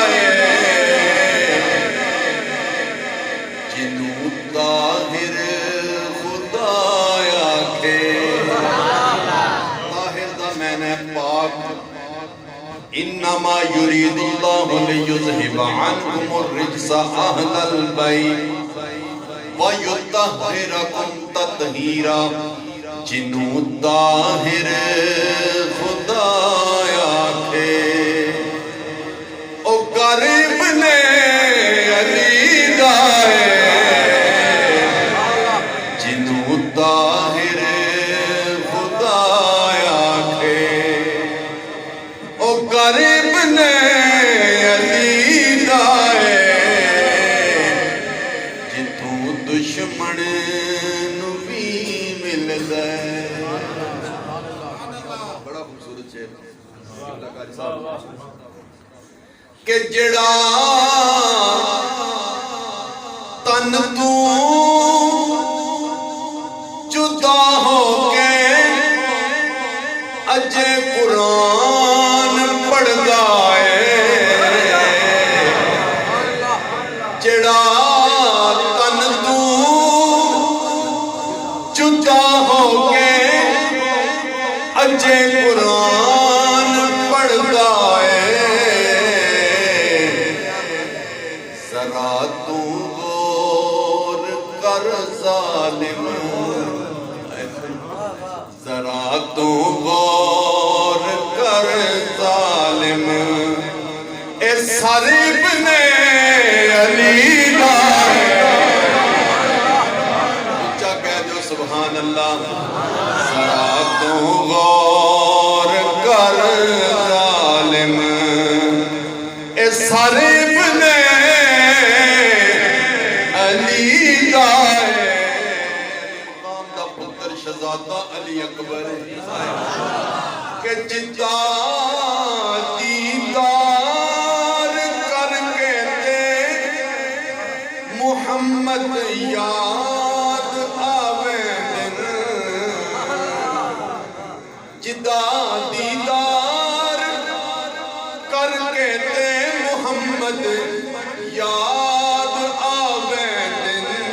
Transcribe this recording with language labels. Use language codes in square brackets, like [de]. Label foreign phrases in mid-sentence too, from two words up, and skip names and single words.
[pa] جنوں طاہر خدا آکھے طاہر دا معنی پاک [ar] انما یرید اللہ لیذہب عنکم الرجس اہل البیت وَيُطَهِّرَكُمْ تَطْهِيرًا [pa] جنوں طاہر خدا آکھے او غریب نے علی دائے جنوں طاہر خدا آکھے او غریب نے دشمن نو بھی ملدا ہے بڑا خوبصورت شعر کہ جڑا تن تو جدا ہو کے اجے قرآن پڑھدا ہے جڑا اجے قرآن پڑھدا ہے ذرا تو غور کر ظالم ذرا تو غور کر ظالم اے سر ابن علی دا اونچا کہہ دو [ar] سبحان اللہ [pa] ذرا تو غور کر ظالم اے سر ابن علی دا مقام دا پتر شہزادہ علی اکبر کہ جدا دیدار کر کے تے محمد یاد آوے جدا دیدار کر کے تے محمد یاد آوے دن